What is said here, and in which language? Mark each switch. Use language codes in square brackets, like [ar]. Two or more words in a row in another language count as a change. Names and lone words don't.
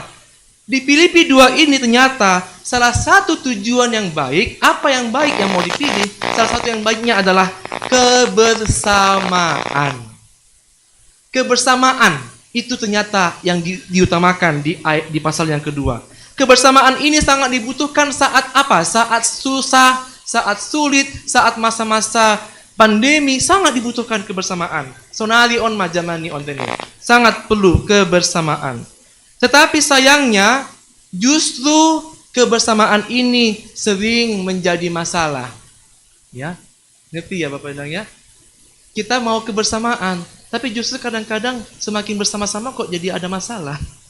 [id] Di Filipi 2 ini ternyata salah satu tujuan yang baik, apa yang baik yang mau dipilih, salah satu yang baiknya adalah kebersamaan. Kebersamaan itu ternyata yang diutamakan di pasal yang kedua. Kebersamaan ini sangat dibutuhkan saat apa? Saat susah, saat sulit, saat masa-masa pandemi, sangat dibutuhkan kebersamaan. [bts] Sonari on majamani on teni. [id] Sangat perlu kebersamaan. Tetapi sayangnya justru kebersamaan ini sering menjadi masalah. Ya, ngerti ya Bapak Inang ya? Kita mau kebersamaan, tapi justru kadang-kadang semakin bersama-sama kok jadi ada masalah.